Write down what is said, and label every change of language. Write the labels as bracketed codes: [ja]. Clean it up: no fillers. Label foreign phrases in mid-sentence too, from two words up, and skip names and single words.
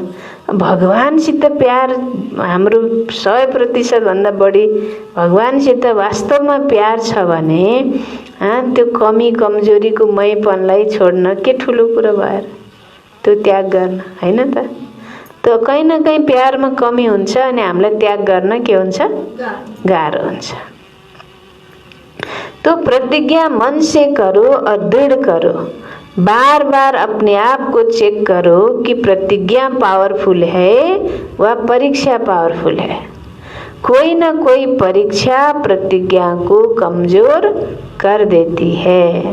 [ne] भगवानसित प्यार हाम्रो 100% भन्दा बढी भगवानसित वास्तवमा प्यार छ भने त्यो कमी कमजोरीको मैपनलाई छोड्न के ठुलो कुरा भएर त्यो त्याग गर्न हैन त? त कहीं न कहीं प्यारमा कमी हुन्छ अनि हामीलाई त्याग गर्न के हुन्छ? गाह्रो हुन्छ। [hi] तो प्रतिज्ञा मन से करो और दृढ़ करो। बार बार अपने आप को चेक करो कि प्रतिज्ञा पावरफुल है व परीक्षा पावरफुल है। कोई न कोई परीक्षा प्रतिज्ञा को कमजोर कर देती है।